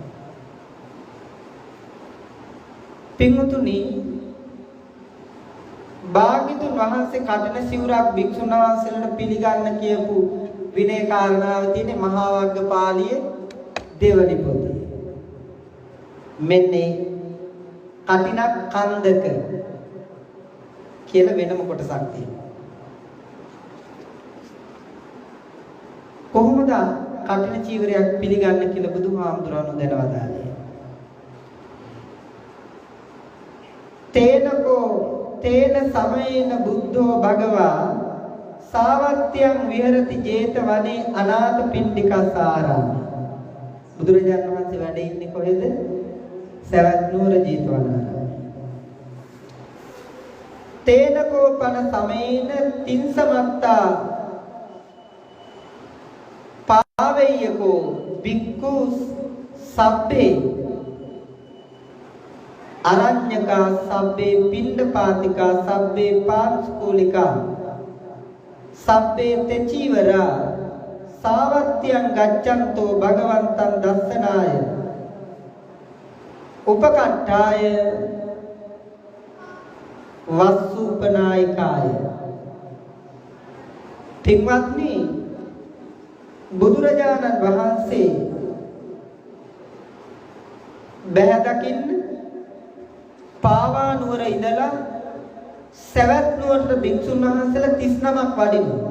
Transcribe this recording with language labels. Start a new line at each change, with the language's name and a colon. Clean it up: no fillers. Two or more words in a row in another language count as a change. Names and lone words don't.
Sinhala: පින්වතුනි, භාග්‍යතුන් වහන්සේ කටින සිවුරක් භික්ෂුන් වහන්සේලාට පිළිගන්න කියපු විනය කාරණාව තියෙන්නේ මහා වග්ගපාළියේ දෙවනි පොතේ. මෙන්නේ කටිනක් කන්දක කියලා වෙනම කොටසක් තියෙනවා. කොහොමද කටින චීවරයක් පිළිගන්න කියලා බුදුහාමුදුරණෝ දැනවදාලේ.
Pali: තේනකෝ තේන සමයේන බුද්ධෝ භගවා සාවත්‍යං විහෙරති 제තවනේ අනාථ පිණ්ඩිකසාරාම.
Sinhala: බුදුරජාණන් වහන්සේ වැඩ ඉන්නේ කොහෙද? සවැත් නුවර 제තවනාරාමයේ.
Pali: තේනකෝ පන සමයේන තින්සමත්තා පාවෙය්‍යකෝ බික්ඛු සබ්බේ අරඤ්‍යකා සබ්බේ පිණ්ඩපාතිකා සබ්බේ පාංශකූලිකා සබ්බේ තෙචීවරා සාවත්‍යං ගච්ඡන්තෝ භගවන්තං දස්සනාය උපකට්ඨාය වස්සූපනායිකාය.
Sinhala: පින්වත්නි, බුදුරජාණන් වහන්සේ බැහැ දකින්න පාවා නුවර ඉඳලා සවැත් නුවරට භික්ෂුන් වහන්සේලා 39ක් වඩිනවා.